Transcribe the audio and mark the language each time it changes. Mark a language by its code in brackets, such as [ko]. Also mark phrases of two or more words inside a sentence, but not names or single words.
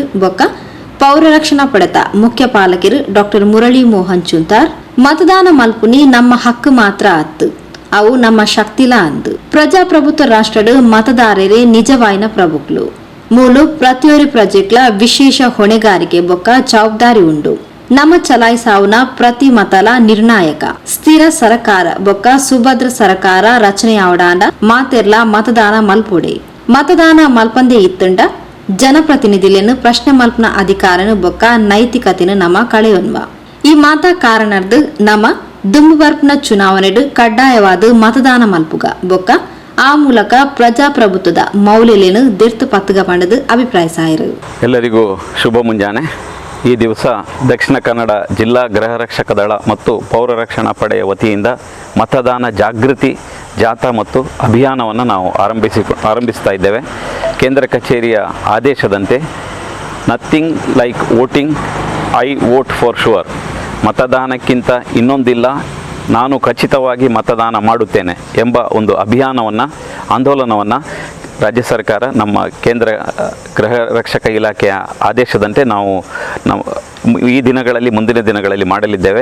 [tcy] ಬೊಕ್ಕ ಪೌರ ರಕ್ಷಣಾ ಪಡೆತ ಮುಖ್ಯ ಪಾಲಕರು ಡಾಕ್ಟರ್ ಮುರಳಿ ಮೋಹನ್ ಚುಂತಾರ್ ಮತದಾನ ಮಲ್ಪುನಿ ನಮ್ಮ ಹಕ್ಕು ಮಾತ್ರ ಅತ್ತು, ಅವು ನಮ್ಮ ಶಕ್ತಿಲ ಅಂದು ಪ್ರಜಾಪ್ರಭುತ್ವ ರಾಷ್ಟ್ರಡು ಮತದಾರರೇ ನಿಜವಾಯಿನ ಪ್ರಭುಕ್ಲು ಮೂಲು ಪ್ರತಿಯೊಂದು ಪ್ರಾಜೆಕ್ಟ್ಲ ವಿಶೇಷ ಹೊಣೆಗಾರಿಕೆ ಬೊಕ್ಕ ಜವಾಬ್ದಾರಿ ಉಂಡು. ನಮ್ಮ ಚಲಾಯಿಸಾವುನ ಪ್ರತಿ ಮತಲ ನಿರ್ಣಾಯಕ ಸ್ಥಿರ ಸರ್ಕಾರ ಬೊಕ್ಕ ಸುಭದ್ರ ಸರ್ಕಾರ ರಚನೆಯಾವಡಾಂಡ ಮಾತೆರ್ಲ ಮತದಾನ ಮಲ್ಪುಡೆ ಮತದಾನ ಮಲ್ಪಂದೆ ಇತ್ತಂಡ ಜನಪ್ರತಿನಿಧಿలను ಪ್ರಶ್ನೆ ಮಲ್ಪನ ಅಧಿಕಾರನು ಬೊಕ್ಕ ನೈತಿಕತೆನು ನಮ್ಮ ಕಳೆಯೊನ್ವ ಈ ಮಾತಾ ಕಾರಣರ್ದು ನಮ್ಮ ದುಂಬುಬರ್ಪ್ನ ಚುನಾವಣೆಡು ಕಡ್ಡಾಯವಾದ ಮತದಾನ ಮಲ್ಪುಗ ಬೊಕ್ಕ ಆ ಮೂಲಕ ಪ್ರಜಾಪ್ರಭುತ್ವದ ಮೌಲ್ಯಲೇನು ದಿರ್ತು ಪತ್ತುಗ ಪಂಡದು ಅಭಿಪ್ರಾಯಿಸಾಯರು. [kn] ಎಲ್ಲರಿಗೂ ಶುಭ ಮುಂಜಾನೆ. ಈ ದಿವಸ ದಕ್ಷಿಣ ಕನ್ನಡ ಜಿಲ್ಲಾ ಗೃಹ ರಕ್ಷಕ ದಳ ಮತ್ತು ಪೌರ ರಕ್ಷಣಾ ಪಡೆಯ ವತಿಯಿಂದ ಮತದಾನ ಜಾಗೃತಿ ಜಾಥಾ ಮತ್ತು ಅಭಿಯಾನವನ್ನು ನಾವು ಆರಂಭಿಸ್ತಾ ಇದ್ದೇವೆ. ಕೇಂದ್ರ ಕಚೇರಿಯ ಆದೇಶದಂತೆ [en] nothing like voting, I vote for sure, [kn] ಮತದಾನಕ್ಕಿಂತ ಇನ್ನೊಂದಿಲ್ಲ, ನಾನು ಖಚಿತವಾಗಿ ಮತದಾನ ಮಾಡುತ್ತೇನೆ ಎಂಬ ಒಂದು ಆಂದೋಲನವನ್ನು ರಾಜ್ಯ ಸರ್ಕಾರ ನಮ್ಮ ಕೇಂದ್ರ ಗೃಹ ರಕ್ಷಕ ಇಲಾಖೆಯ ಆದೇಶದಂತೆ ನಾವು ಈ ದಿನಗಳಲ್ಲಿ ಮುಂದಿನ ದಿನಗಳಲ್ಲಿ ಮಾಡಲಿದ್ದೇವೆ.